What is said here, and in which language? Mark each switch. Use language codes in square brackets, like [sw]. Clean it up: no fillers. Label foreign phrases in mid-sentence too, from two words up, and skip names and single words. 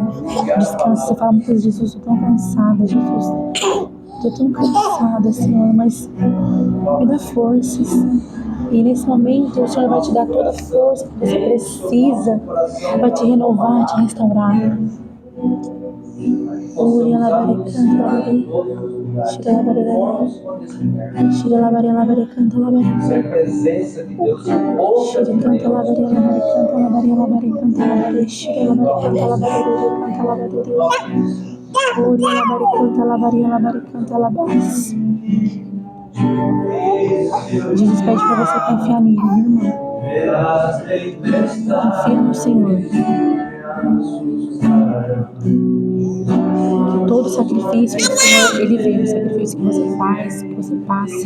[pt] Descansa, você fala muitas vezes, Jesus, eu estou tão cansada, Jesus. Estou tão cansada, Senhor, mas me dá forças. E nesse momento o Senhor vai te dar toda a força que você precisa. Vai te renovar, te restaurar. Ori alabare canta labare. Shira labare labare. Shira labare labare canta labare. Shira canta labare labare canta labare labare canta labare. Shira labare canta labare canta labare. Ori alabare canta labare labare canta labare. Jesus pede para você confiar nele, irmão. Confia no Senhor. Que todo sacrifício do Senhor, Ele vê o sacrifício que você faz, que você passa.